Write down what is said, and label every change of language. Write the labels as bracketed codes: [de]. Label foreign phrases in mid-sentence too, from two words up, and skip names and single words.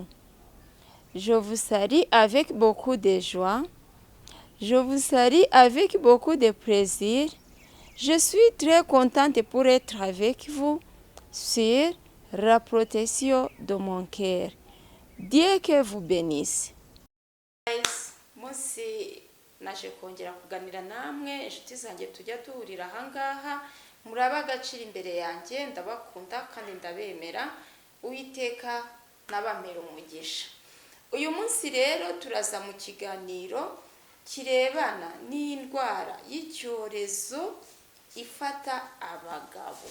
[fr] Je vous salue avec beaucoup de joie. Je vous salue avec beaucoup de plaisir. Je suis très contente pour être avec vous sur la protection de mon cœur. Dieu que vous bénisse. [rw] Munsi naje kongera kuganira namwe inshuti zanjye tujya duhurira ahangaha muraba agaciro imbere yanjye ndabakunda kandi ndabemera uwiteka nabamera umugisha. Uyu munsi rero turaza mu kiganiro kirebana n'indwara y'icyorezo ifata abagabo.